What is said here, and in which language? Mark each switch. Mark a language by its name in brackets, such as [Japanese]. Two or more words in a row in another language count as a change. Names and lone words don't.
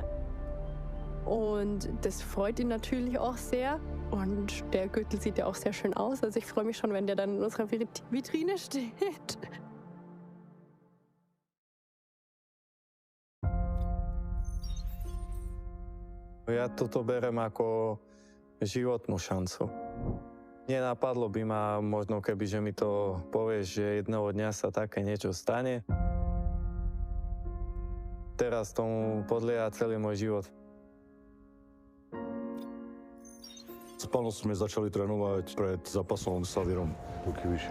[German] Und das freut ihn natürlich auch sehr. Und der Gürtel sieht ja auch sehr schön aus. Also ich freue mich schon, wenn der dann in unserer Vitrine steht. [Slovak] Ja toto berem ako životnú šancu. Nenapadlo by ma možno, keby že mi to povieš, že jedného dňa sa také niečo stane. Teraz tomu podlieha celý môj život. Spolu sme začali trénovať pred zápasom s Savirom Vitkovičom.